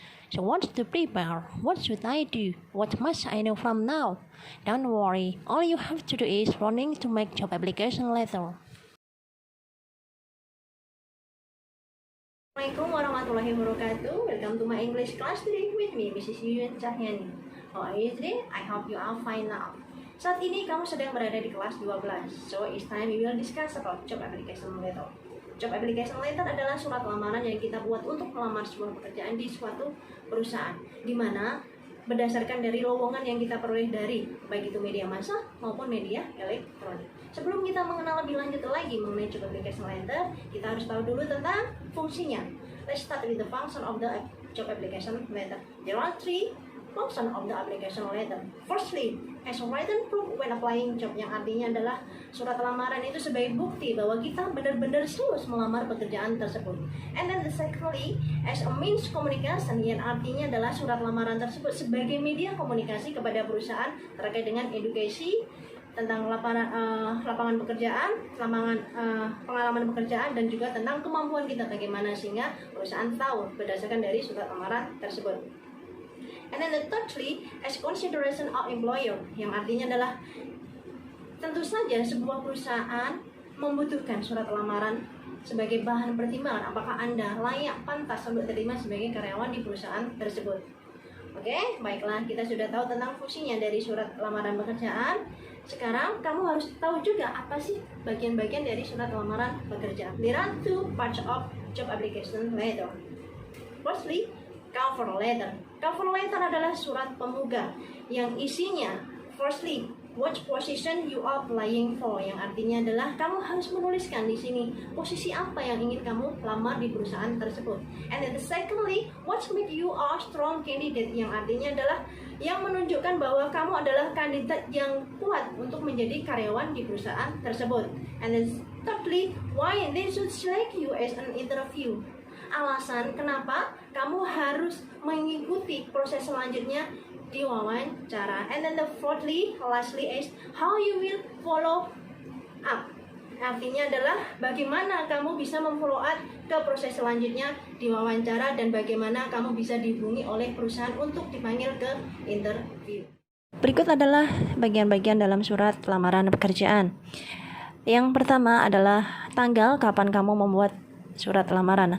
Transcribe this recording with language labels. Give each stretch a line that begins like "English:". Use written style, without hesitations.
English: So what's to prepare? What should I do? What must I know from now? Don't worry, all you have to do is running to make job application letter.
Arabic: Assalamualaikum warahmatullahi wabarakatuh.
English: Welcome to my English class today with me, Mrs. Yuyun Cahyani. How are you today? I hope you are fine now.
Indonesian: Saat ini kamu sedang berada di kelas 12.
English: So it's time we will discuss about job application letter.
Indonesian: Job application letter adalah surat lamaran yang kita buat untuk melamar sebuah pekerjaan di suatu perusahaan, di mana berdasarkan dari lowongan yang kita peroleh dari baik itu media massa maupun media elektronik. Sebelum kita mengenal lebih lanjut lagi mengenai job application letter, kita harus tahu dulu tentang fungsinya.
English: Let's start with the function of the job application letter. There are three functions of the application letter. Firstly, as a written proof when applying job,
Indonesian: yang artinya adalah surat lamaran itu sebagai bukti bahwa kita benar-benar serius melamar pekerjaan tersebut.
English: And then the secondly, as a means communication,
Indonesian: yang artinya adalah surat lamaran tersebut sebagai media komunikasi kepada perusahaan terkait dengan edukasi tentang lapangan pekerjaan, pengalaman pekerjaan, dan juga tentang kemampuan kita bagaimana sehingga perusahaan tahu berdasarkan dari surat lamaran tersebut.
English: And then the thirdly, as consideration of employer,
Indonesian: yang artinya adalah tentu saja sebuah perusahaan membutuhkan surat lamaran sebagai bahan pertimbangan apakah Anda layak pantas untuk diterima sebagai karyawan di perusahaan tersebut. Oke, baiklah, kita sudah tahu tentang fungsinya dari surat lamaran pekerjaan. Sekarang kamu harus tahu juga apa sih bagian-bagian dari surat lamaran pekerjaan.
English: There are two parts of job application letter. Firstly, cover letter.
Indonesian: Cover letter adalah surat pembuka yang isinya
English: firstly, what position you are applying for,
Indonesian: yang artinya adalah kamu harus menuliskan di sini posisi apa yang ingin kamu lamar di perusahaan tersebut.
English: And then the secondly, what make you a strong candidate,
Indonesian: yang artinya adalah yang menunjukkan bahwa kamu adalah kandidat yang kuat untuk menjadi karyawan di perusahaan tersebut.
English: And then thirdly, why they should select you as an interview.
Indonesian: Alasan kenapa kamu harus mengikuti proses selanjutnya di wawancara.
English: And then the fourthly, lastly is how you will follow up.
Indonesian: Artinya adalah bagaimana kamu bisa memfollow up ke proses selanjutnya di wawancara dan bagaimana kamu bisa dihubungi oleh perusahaan untuk dipanggil ke interview. Berikut adalah bagian-bagian dalam surat lamaran pekerjaan. Yang pertama adalah tanggal kapan kamu membuat surat lamaran.